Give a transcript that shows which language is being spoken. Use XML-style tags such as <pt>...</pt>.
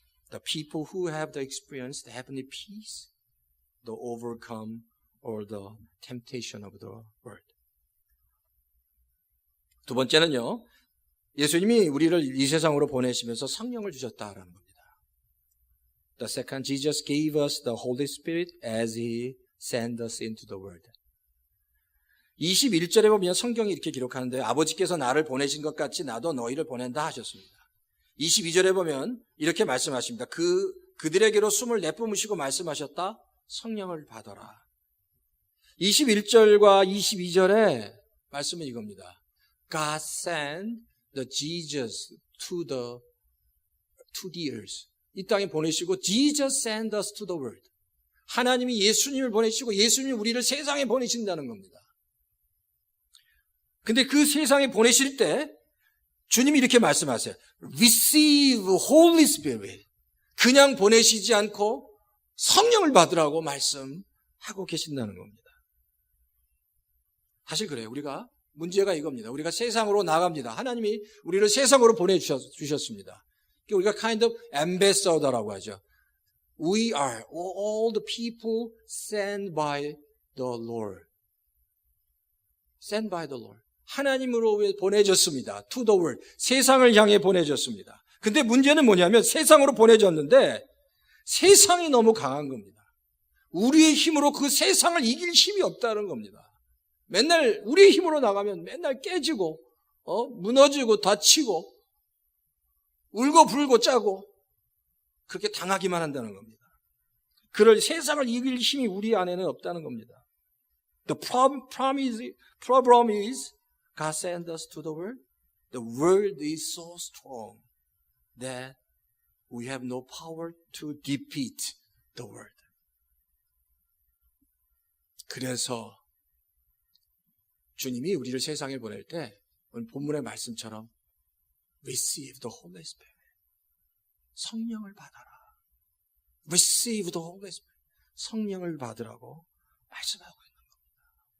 <en>The people who have the experience, the heavenly peace, the overcome or the temptation of the world.</en> <ko>두 번째는요, 예수님이 우리를 이 세상으로 보내시면서 성령을 주셨다라는 겁니다.</ko> <en>The second, Jesus gave us the Holy Spirit as He sent us into the world.</en> <ko>21절에 보면 성경이 이렇게 기록하는데 아버지께서 나를 보내신 것 같이 나도 너희를 보낸다 하셨습니다. 22절에 보면 이렇게 말씀하십니다. 그들에게로 숨을 내뿜으시고 말씀하셨다. 성령을 받아라. 21절과 22절에 말씀은 이겁니다.</ko> <en>God sent the Jesus to the earth.</en> <ko>이 땅에 보내시고</ko> <en>Jesus sent us to the world.</en> <ko>하나님이 예수님을 보내시고 예수님이 우리를 세상에 보내신다는 겁니다. 근데 그 세상에 보내실 때 주님이 이렇게 말씀하세요.</ko> <en>Receive Holy Spirit.</en> <ko>그냥 보내시지 않고 성령을 받으라고 말씀하고 계신다는 겁니다. 사실 그래요. 우리가 문제가 이겁니다. 우리가 세상으로 나갑니다. 하나님이 우리를 세상으로 보내주셨습니다. 우리가</ko> <en>kind of ambassador</en> <ko>라고 하죠.</ko> <en>We are all the people sent by the Lord. Sent by the Lord.</en> <ko>하나님으로 보내졌습니다.</ko> <en>To the world.</en> <ko>세상을 향해 보내졌습니다. 근데 문제는 뭐냐면 세상으로 보내졌는데 세상이 너무 강한 겁니다. 우리의 힘으로 그 세상을 이길 힘이 없다는 겁니다. 맨날 우리의 힘으로 나가면 맨날 깨지고 무너지고 다치고 울고 불고 짜고 그렇게 당하기만 한다는 겁니다. 그럴 세상을 이길 힘이 우리 안에는 없다는 겁니다.</ko> <en>The problem is God sent us to the world. The world is so strong that we have no power to defeat the world.</en> <ko>그래서 주님이 우리를 세상에 보낼 때 오늘 본문의 말씀처럼</ko> <en>Receive the Holy Spirit.</en> <ko>성령을 받아라.</ko> <en>Receive the Holy Spirit.</en> <ko>성령을 받으라고 말씀하고 있는 겁니다.</ko>